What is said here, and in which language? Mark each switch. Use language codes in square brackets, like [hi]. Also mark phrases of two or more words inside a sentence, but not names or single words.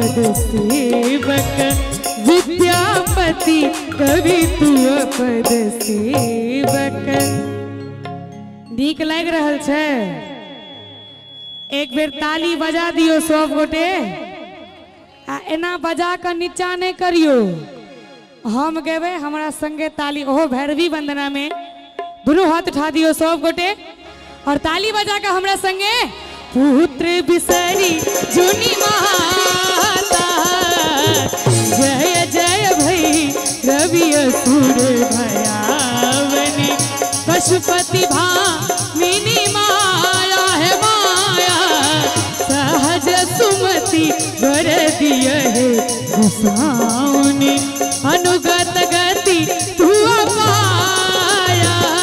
[mai] सेवक विद्यापति कवि तू पद सेवक। नीक लग रहल छे? एक बेर ताली बजा दियो सब गोटे। आ एना बजा कर नीचा नहीं करियो, हम गेबे हमारा संगे ताली, ओहो भैरवी वंदना में दोनों हाथ उठा दियो सब गोटे और ताली बजा कर हमरा संगे। पुत्र बिसरी जुनी माता, जय जय भई रवि असुर भयावनी, पशुपति भामिनी माया है माया, सहज सुमति वर दिय है गुसाउनी, अनुगत गति तू पाया,